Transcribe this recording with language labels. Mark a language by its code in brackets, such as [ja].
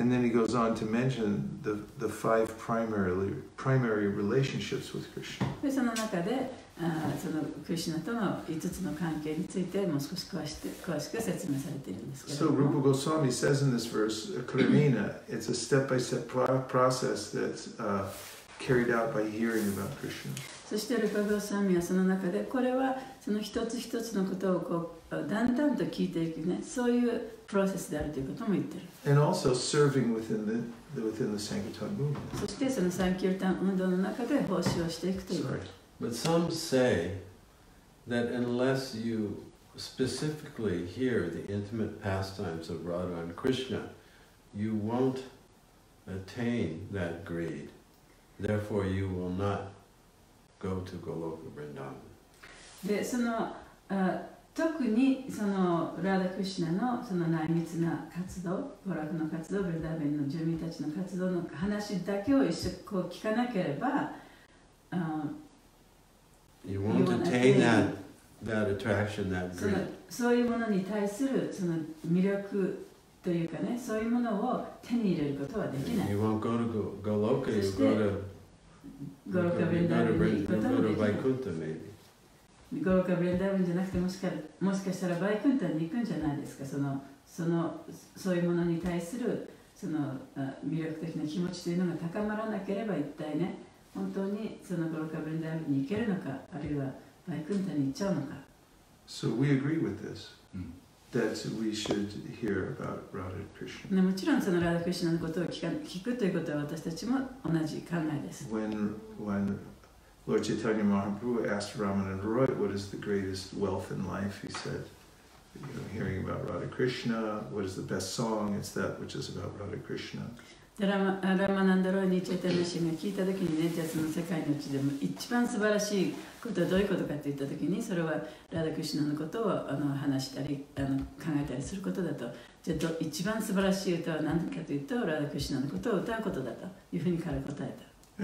[en] And then he goes on to mention the 5 primary relationships with Krishna. [ja] でその中でそのクリシュナとの5つの関係についてもう少し詳しく説明されているんですけれど [en] So [ja] も。 [en] Rupa Goswami says in this verse, Kramena, it's a step-by-step process that's carried out by hearing about Krishna. [ja] そしてルパゴスワミはその中でこれはその一つ一つのことをこうだんだんと聞いていくね、そういうプロセスであるということも言ってる。 [en] And also serving within the Sankirtan movement. [ja] そしてそのサンキュルタン運動の中で奉仕をしていくという。 [en] Sorry. But some say that unless you specifically hear the intimate pastimes of Radha and Krishna, you won't attain that greed. Therefore, you will not go to Goloka Vrindavan. [ja] で、その特にそのラーダ・クリシュナのその内密な活動、娯楽の活動、ブリダーベンの住民たちの活動の話だけを一緒こう聞かなければ、 [en] You won't attain that attraction, that [ja] その [en] greed. [ja] そういうものに対するその魅力というかね、そういうものを手に入れることはできない。 [en] You won't go to Goloka, you go to [ja] ゴロカブレンダーベンに行くこともできない。 [en] Vaikuntha maybe. [ja] ゴロカブレンダーベンじゃなくてもしかしたらバイクンタンに行くんじゃないですか。そういうものに対するその魅力的な気持ちというのが高まらなければ一体ね、本当にそのゴロカブレンダーベンに行けるのか、あるいはバイクンタンに行っちゃうのか。 [en] So we agree with this, that we should hear about Radha and Krishna. [ja] もちろんそのラダ・クリシュナのことを聞くということは私たちも同じ考えです。 [en] When Lord Chaitanya Mahaprabhu asked Ramananda Roy, what is the greatest wealth in life? He said, hearing about Radha Krishna. What is the best song? It's that which is about Radha Krishna. [ja] ラマナンダロイニチェタナシが聞いたときにね、じゃあその世界のうちでも一番素晴らしいことはどういうことかって言ったときに、それはラダクシュナのことを話したり考えたりすることだと。じゃあ一番素晴らしい歌は何かというと、ラダクシュナのことを歌うことだというふうに彼は答えた。